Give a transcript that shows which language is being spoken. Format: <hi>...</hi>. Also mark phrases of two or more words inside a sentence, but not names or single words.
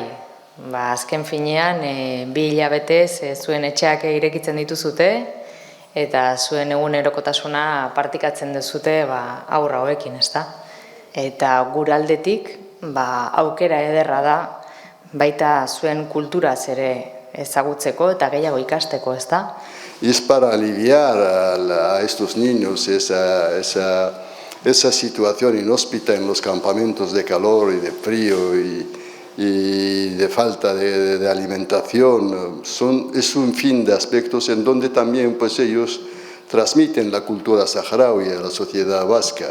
<eu>Azken finean, 2 hilabetez zuen etxeak irekitzen dituzute, eta zuen egunerokotasuna partikatzen duzute aurra hauekin, ezta? Eta guraldetik, aukera ederra da, baita zuen kulturaz ere ezagutzeko eta gehiago ikasteko, ezta?</eu> <es>Es para aliviar a estos niños esa situación inhóspita en los campamentos de calor y de frío y de falta de alimentación. Es un fin de aspectos en donde también pues, ellos transmiten la cultura saharaui a la sociedad vasca.</es>